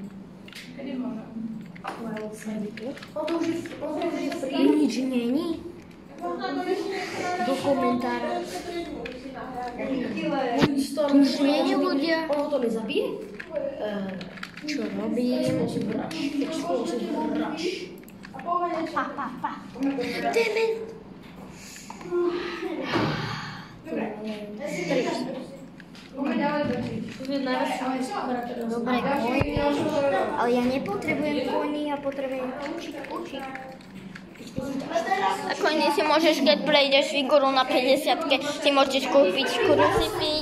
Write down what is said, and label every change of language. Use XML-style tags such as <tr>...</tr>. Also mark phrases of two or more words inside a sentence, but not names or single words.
<sk>Kedy môžem? O to už je free. Nič není? Do komentára. Tu už není ľudia. Ono to nezabije? Čo robím?</sk> <en>Explosive rush. Damn it!</en> <sk>Dobre, koní. Ale ja nepotrebujem koní, ja potrebujem kľúčik. Nakoniec si môžeš, keď prejdeš figuru na 50-ke, si môžeš kúpiť krucifix.</sk>